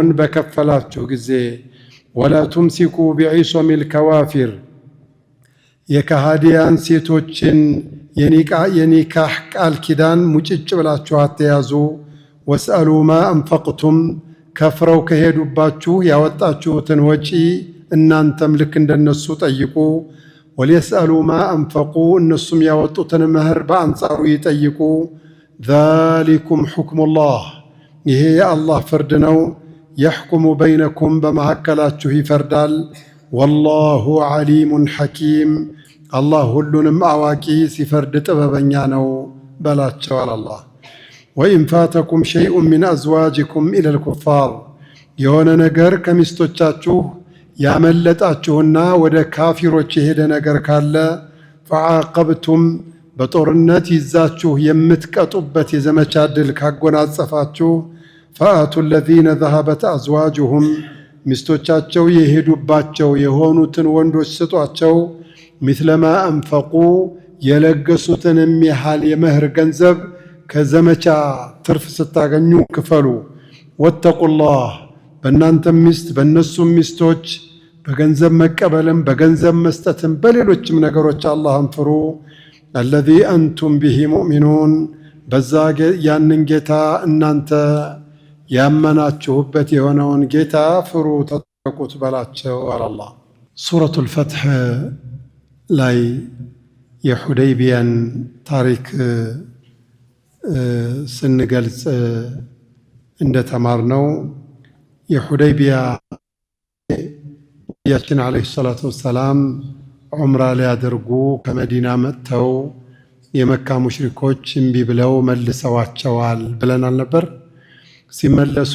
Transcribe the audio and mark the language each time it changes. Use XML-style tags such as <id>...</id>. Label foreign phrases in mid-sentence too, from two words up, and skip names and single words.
<am>በከፈላችሁ ጊዜ</am> <ar>ولا تمسكوا بعصم الكوافر</ar> <am>የከሃዲያን ሴቶችን የኒካህ ቃል ኪዳን ሙጭጭ ብላችሁ አትያዙ።</am> <ar>واسألوا ما أنفقتم</ar> <am>ከፍረው ከሄዱባችሁ ያወጣችሁትን ወጪ እናንተም ልክ እንደነሱ ጠይቁ።</am> <ar>وليسألوا ما أنفقوا</ar> <am>እነሱም ያወጡትን መህር በአንጻሩ ይጠይቁ።</am> <ar>ذلكم حكم الله</ar> <am>ይሄ የአላህ ፍርድ ነው</am> <ar>يحكم بينكم</ar> <am>በመሐከላችሁ ይፈርዳል</am> <ar>والله عليم حكيم</ar> <am>አላህ ሁሉንም አዋቂ ሲፈርድ ጥበበኛ ነው በላቸው አላህ</am> <ar>وإن فاتكم شيء من أزواجكم إلى الكفار</ar> <am>የሆነ ነገር ከሚስቶቻችሁ ያመለጣችሁና ወደ ካፊሮች የሄደ ነገር ካለ فعاقبتم በጦርነት ይዛችሁ የምትቀጡበት የዘመቻ ድል ካጎናጸፋችሁ</am> <ar>فآتوا الذين ذهبت أزواجهم</ar> <am>ሚስቶቻቸው የሄዱባቸው የሆኑትን ወንዶች ስጧቸው</am> <ar>مثل ما</ar> <am>أنفقوا የለገሱትን የሚያህል የመህር ገንዘብ ከዘመቻ ትርፍ ስታገኙ ክፈሉ واتقوا الله በእናንተም ሚስት በእነሱም ሚስቶች በገንዘብ መቀበልም በገንዘብ መስጠትም በሌሎችም ነገሮች አላህን ፍሩ</am> <ar>الذي أنتم به مؤمنون</ar> <am>በዛ ያንን ጌታ እናንተ ያመናችሁበት የሆነውን ጌታ ፍሩ ተጠቁት በላቸው አላህ ሱረቱል ፈትህ ላይ የሁደይቢያን ታሪክ ስንገልጽ እንደተማርነው የሁደይቢያ ነቢያችን</am> <ar>عليه الصلاة والسلام</ar> <am>ዑምራ ሊያደርጉ ከመዲና መጥተው የመካ ሙሽሪኮች እምቢ ብለው መልሰዋቸዋል ብለናል ነበር። ሲመለሱ</am>